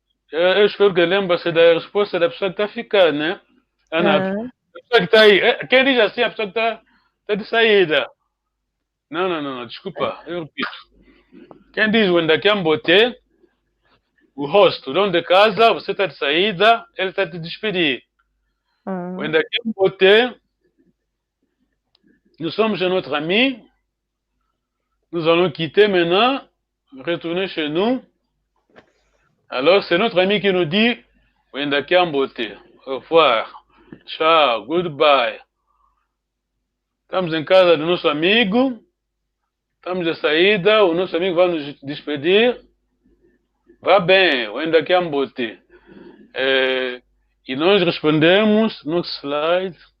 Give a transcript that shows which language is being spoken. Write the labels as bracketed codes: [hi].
[pt] Eu espero que lembre-se da resposta da pessoa que está ficando, né? Ana, a pessoa que está aí. Quem diz assim, a pessoa que está de saída. Não, desculpa, eu repito. Quem diz o Endakiambote, o host, o dono de casa, você está de saída, ele está te despedir. [fr] O Endakiambote, nous sommes chez notre ami, nous allons quitter maintenant, retourner chez nous. Alors, c'est notre ami qui nous dit, Endakiambote, au revoir, tchau, goodbye. [pt] Estamos em casa do nosso amigo, estamos de saída, o nosso amigo vai nos despedir. Vá bem, o Endakiambote. E nós respondemos no slide.